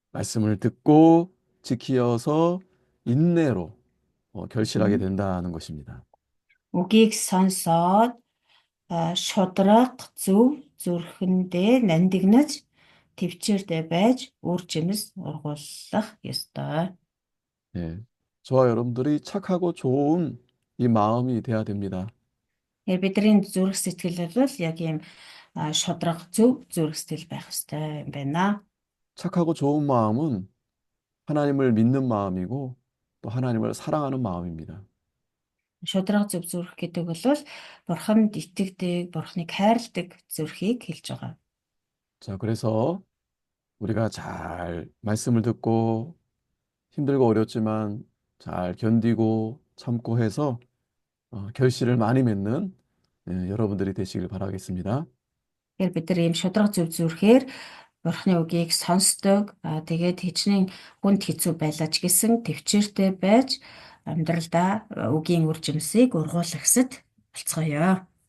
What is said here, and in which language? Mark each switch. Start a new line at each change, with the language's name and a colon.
Korean: 말씀을 듣고 지키어서 인내로 결실하게 된다는 것입니다.
Mongolian: үгийг сонсоод шударга зөв зүрхэндээ нандинаж төвчээртэй байж үр жимс ургуулах ёстой.
Korean: 예. 저와 여러분들이 착하고 좋은 이 마음이 돼야 됩니다.
Mongolian: Бидний зүрх сэтгэл бол яг ийм шударга зөв зүрх сэтгэл байх ёстой юм байна.
Korean: 착하고 좋은 마음은 하나님을 믿는 마음이고 또 하나님을 사랑하는 마음입니다.
Mongolian: Шударга зөв зүрх гэдэг бол бурханд итгэдэг, бурханыг хайрладаг зүрхийг хэлж байгаа.
Korean: 자, 그래서 우리가 잘 말씀을 듣고 힘들고 어렵지만 잘 견디고 참고 해서 결실을 많이 맺는 여러분들이 되시길 바라겠습니다.
Mongolian: Тэгэхээр бид нар ийм шударга зөв зүрхээр бурханы үгийг сонсдог, тэгээд хичнээн хүнд хэцүү байлаа ч гэсэн төвчээртэй байж амьдралдаа үгийн үр жимсийг ургуулагсад болцгоё.